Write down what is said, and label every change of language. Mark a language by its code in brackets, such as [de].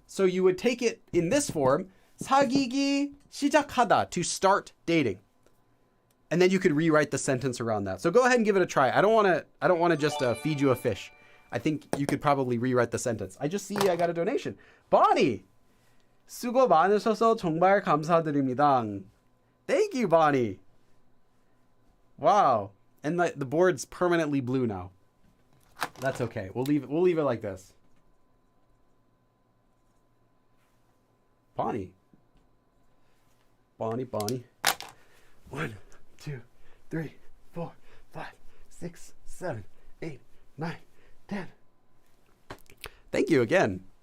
[en] So you would take it in this form, 사귀기 시작하다, to start dating. And then you could rewrite the sentence around that. So go ahead and give it a try. I don't want to just feed you a fish. I think you could probably rewrite the sentence. I just see I got a donation. Bonnie! [ko] 수고 많으셔서 정말 감사드립니다. [en] Thank you, Bonnie. Wow. And the board's permanently blue now. That's okay. We'll leave it like this. Bonnie. 1, 2, 3, 4, 5, 6, 7, 8, 9, 10. Thank you again.